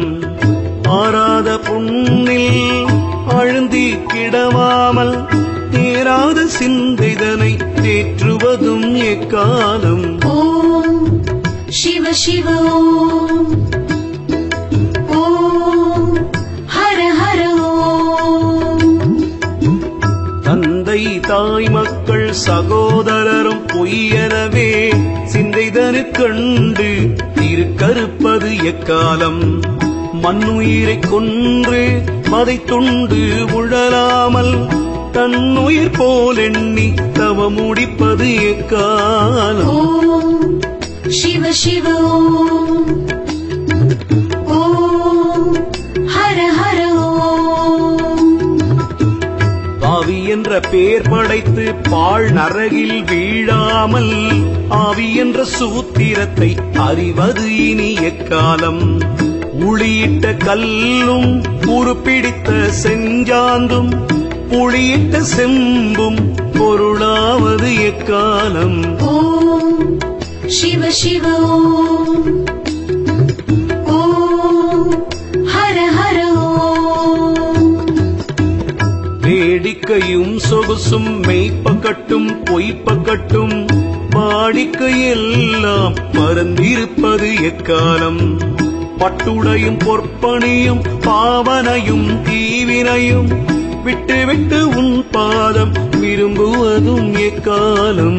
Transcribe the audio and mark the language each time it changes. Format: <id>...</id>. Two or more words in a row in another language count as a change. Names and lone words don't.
<ta>ஆறாத புண்ணில் அழுந்தி கிடவாமல் தேராத சிந்தைதனை தேற்றுவதும் எக்காலம்.</ta> <sa>ஓம் शिव शिव ओम ओम हर हर ओम।</sa> <ta>தந்தை தாய் மக்கள் சகோதரரும் பொய்யனவே சிந்தைதனு கண்டு திருக்கறுப்பது எக்காலம். மண்ணுயிரை கொன்று மதைத்துண்டு உழலாமல் தன்னுயிர் போல் எண்ணி தவ முடிப்பது எக்காலம்.</ta> <sa>ஓம் शिव शिव ओम ओम हर हर ओम।</sa> <ta>பாவி என்ற பேர் படைத்து பாழ் நரகில் வீழாமல் ஆவி என்ற சூத்திரத்தை அறிவது இனி எக்காலம். உளியிட்ட கல்லும் உருப்பிடித்த செஞ்சாந்தும் புளியிட்ட செம்பும் பொருளாவது எக்காலம்.</ta> <sa>ஓம் शिव शिव ओम ओम हर हर ओम।</sa> <ta>வேடி படுக்கையும் சொகுசும் மெய்ப்பக்கட்டும் பொய்ப்பக்கட்டும் வாடிக்கையெல்லாம் மறந்திருப்பது எக்காலம். பட்டுடையும் பொற்பணியும் பாவனையும் தீவினையும் விட்டு விட்டு உன் பாதம் விரும்புவதும் எக்காலம்.</ta>